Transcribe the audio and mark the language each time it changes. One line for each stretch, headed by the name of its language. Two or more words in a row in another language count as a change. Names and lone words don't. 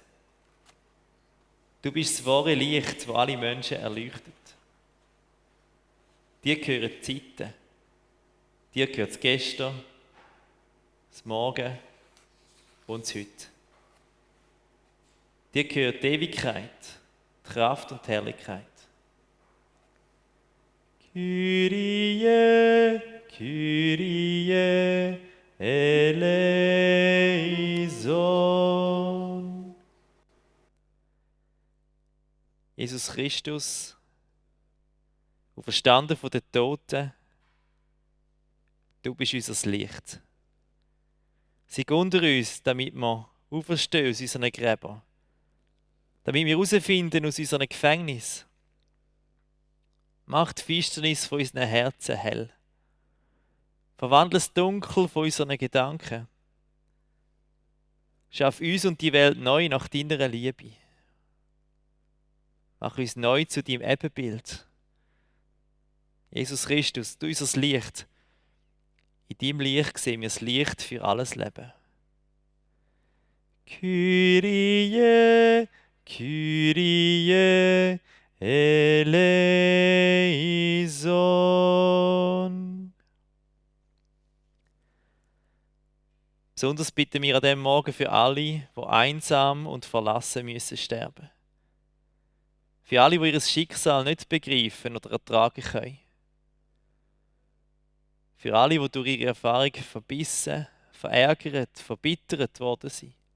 German: Du bist das wahre Licht, das alle Menschen erleuchtet. Dir gehören die Zeiten, dir gehört das Gestern, das Morgen und das Heute. Dir gehört die Ewigkeit, die Kraft und die Herrlichkeit.
Greek: Κύριε, Κύριε, ελέησον.
German: Jesus Christus, auferstanden von den Toten, du bist unser Licht. Sei unter uns, damit wir auferstehen aus unseren Gräbern, damit wir herausfinden aus unseren Gefängnissen. Mach die Finsternis von unseren Herzen hell. Verwandle das Dunkel von unseren Gedanken. Schaff uns und die Welt neu nach deiner Liebe. Mach uns neu zu deinem Ebenbild. Jesus Christus, du unser Licht. In deinem Licht sehen wir das Licht für alles Leben.
Greek: Κύριε, Κύριε, ελέησον.
German: Besonders bitten wir an diesem Morgen für alle, die einsam und verlassen müssen sterben. Für alle, die ihr Schicksal nicht begreifen oder ertragen können. Für alle, die durch ihre Erfahrung verbissen, verärgert, verbittert worden sind.